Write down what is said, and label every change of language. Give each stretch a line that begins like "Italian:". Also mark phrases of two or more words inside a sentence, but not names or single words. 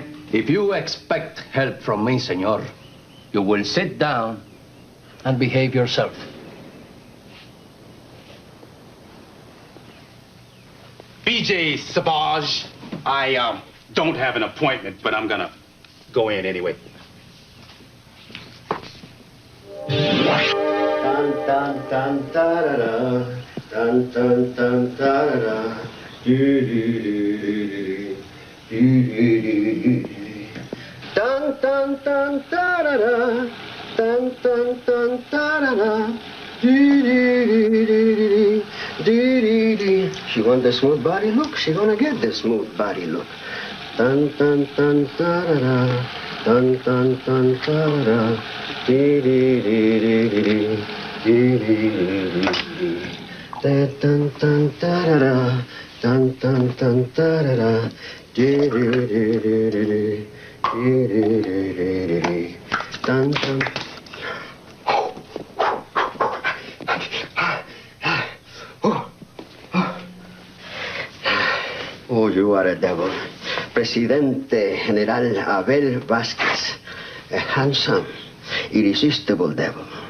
English: If you expect help from me, senor, you will sit down and behave yourself. BJ Savage. I don't have an appointment, but I'm gonna go in anyway. Dun dun dun da da da. Dun dun dun da da da. Do do do do do do. Dun dun dun da da da. Dun dun dun da da da. Do do do do do do. She want the smooth body look. She gonna get the smooth body look. Dun dun dun da da da. Dun dun dun da da da. Do do do do do. Do do do do. Dun dun da da da. Dun dun dun da da da. Do do do do do do. Do do do do do. Dun dun. Oh, you are a devil. Presidente General Abel Vasquez. A handsome, irresistible devil.